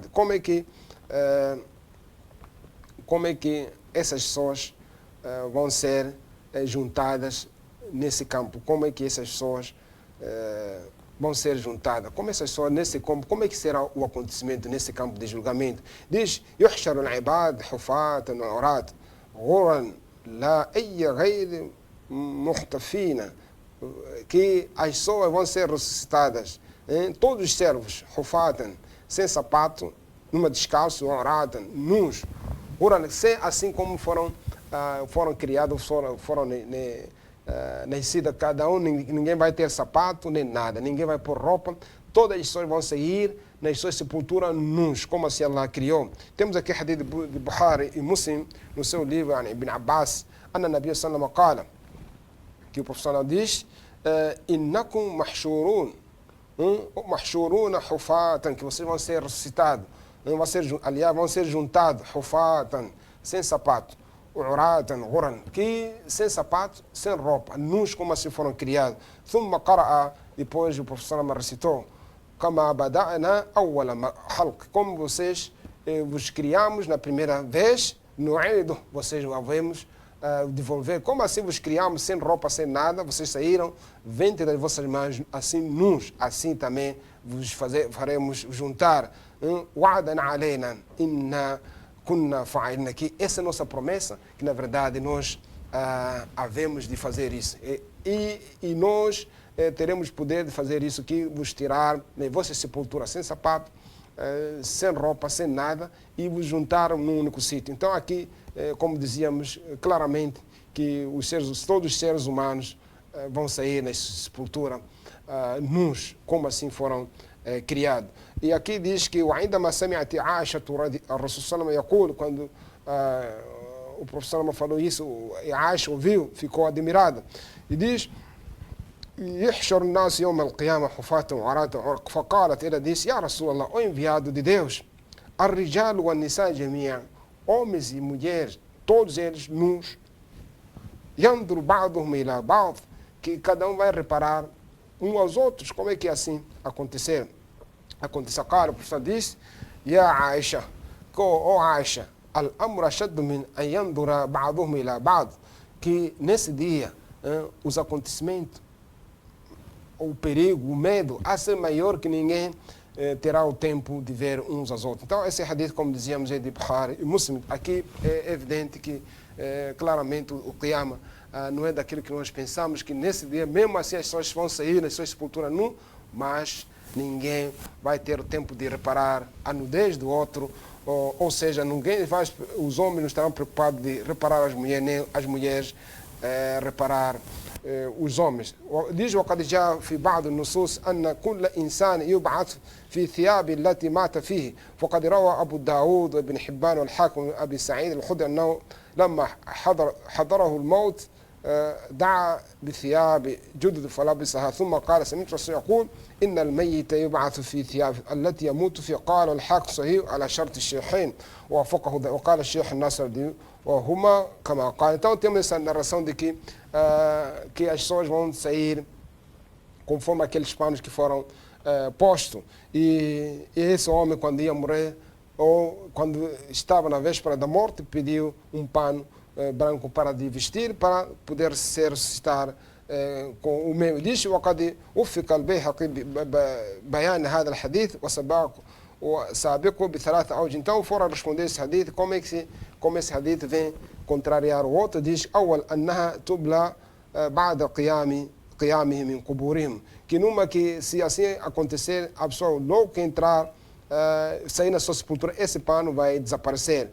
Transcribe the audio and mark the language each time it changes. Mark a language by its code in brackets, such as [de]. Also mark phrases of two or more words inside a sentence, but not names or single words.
[pt] Como é que essas pessoas vão ser juntadas nesse campo? Como é que essas pessoas vão ser juntadas? Como essas pessoas nesse campo? Como é que será o acontecimento nesse campo de julgamento? Diz: [ar] يحشر العباد حفاة عراة غرا لا أي غير محتفين, [pt] que as pessoas vão ser ressuscitadas, todos os servos, hufatan, sem sapato, numa descalço, uratan, nus, assim como foram criados, foram nascidos cada um, ninguém vai ter sapato nem nada, ninguém vai pôr roupa, todas as pessoas vão sair nas suas sepulturas nus, como assim Allah criou. Temos aqui hadith de Bukhari e Muslim, no seu livro, [ar] ابن عباس، أن النبي صلى الله عليه وسلم, [pt] que o professor diz: [ar] إنكم محشورون، محشورون حفاة, [pt] que vocês vão ser ressuscitados, vão ser juntados, hufatan, sem sapato, [ar] عراة غرا, [pt] que sem sapato, sem roupa, nus, como assim foram criados. [ar] ثم قرأ, [pt] depois o professor recitou: [ar] كما بدأنا أول خلق, [pt] como vocês vos criamos na primeira vez, nu'idu, vocês vamos devolver. Como assim vos criamos sem roupa, sem nada? Vocês saíram ventre das vossas mãos assim nus, assim também vos faremos juntar. [ar] وعدا علينا إنا كنا فاعلين, [pt] que essa é a nossa promessa, que na verdade nós havemos de fazer isso. E nós teremos poder de fazer isso, que vos tirar na vossa sepultura sem sapato, sem roupa, sem nada, e vos juntar num único sítio. Então aqui, como dizíamos claramente, que todos os seres humanos vão sair na sepultura nus, como assim foram criados. E aqui diz que [ar] وعندما سمعت عائشة الرسول صلى الله عليه وسلم يقول, [pt] quando o professor falou isso, Aisha ouviu, ficou admirada, e diz: [ar] يحشر الناس يوم القيامة حفاة وعراة, فقالت, [pt] ela disse: [ar] يا رسول الله, [pt] o enviado de Deus, [ar] الرجال والنساء جميعا, [pt] homens e mulheres, todos eles nus, [ar] ينظر بعضهم إلى بعض, [pt] que cada um vai reparar uns aos outros. Como é que assim aconteceu? Claro, o professor disse: [ar] يا عائشة, [pt] ó Aisha, [ar] الأمر أشد من أن ينظر بعضهم إلى بعض, [pt] que nesse dia os acontecimentos, o perigo, o medo, a ser maior, que ninguém terá o tempo de ver uns aos outros. Então esse hadith, como dizíamos, é de Bukhari e Muslim. Aqui é evidente que claramente o Qiyamah não é daquilo que nós pensamos, que nesse dia, mesmo assim, as pessoas vão sair nas suas sepulturas nu, mas ninguém vai ter o tempo de reparar a nudez do outro, ou seja, os homens não estarão preocupados de reparar as mulheres, nem as mulheres reparar os homens. diz: [ar] وقد جاء في بعض النصوص أن كل إنسان يبعث في ثياب التي مات فيه, فقد روى أبو داود وابن حبان والحاكم وأبي سعيد الخدري أنه لما حضره الموت دعا بثياب جدد فلبسها, ثم قال: سمعت الرسول يقول إن الميت يبعث في ثياب التي يموت فيها. قال الحاكم صحيح على شرط الشيخين ووافقه, وقال الشيخ الناصر الدين وهما كما قال. [pt] Então temos essa narração de que as pessoas vão sair conforme aqueles panos que foram postos, e esse homem, quando ia morrer, ou quando estava na véspera da morte, pediu um pano branco para de vestir, para poder se ressuscitar com o mesmo. Diz: [ar] وقد وفق البيهقي بيان هذا الحديث وسابقه بثلاث أوجه. [pt] Então foram responder esse hadith, como esse hadith vem contrariar o outro. Diz: [ar] أول أنها تبلى بعد قيامهم من قبورهم. [pt] Que numa que, se assim acontecer, a pessoa logo que entrar, sair na sua sepultura, esse pano vai desaparecer.